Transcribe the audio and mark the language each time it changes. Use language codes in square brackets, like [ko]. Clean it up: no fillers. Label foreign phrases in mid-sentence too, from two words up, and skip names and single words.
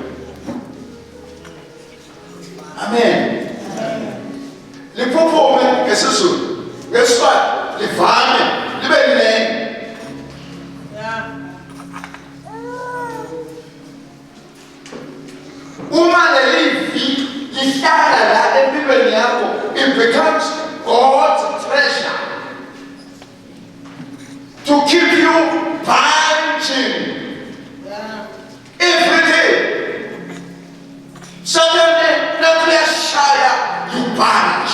[ss] amen liphuphume ngesizulu ngesiswati livame libe linene uma lelivi lihlala la empilweni yakho [en] it becomes God's treasure to keep you punching every day. Suddenly, nobody ashaya, you punch.